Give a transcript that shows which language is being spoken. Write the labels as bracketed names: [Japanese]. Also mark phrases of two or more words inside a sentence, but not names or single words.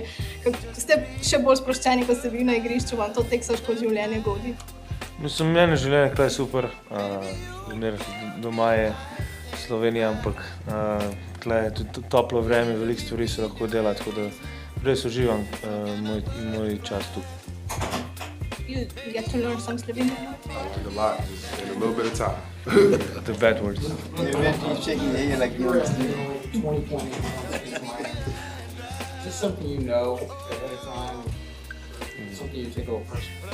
[Slovenian] Ste še bolj sproščeni, ko ste bili na igrišču, vam to teksaško življenje godi? Mislim, meni življenje tukaj je super. Doma je Slovenija, ampak tukaj je tudi toplo vreme, veliko stvari se lahko dela, tako da res uživam moj čas tu. [English] You get to learn some Slovenian? I learned a lot just in a little bit of time. The bad words. He's shaking his head like you understand. 20 points. Is this something you know ahead of time? Something you take over personally?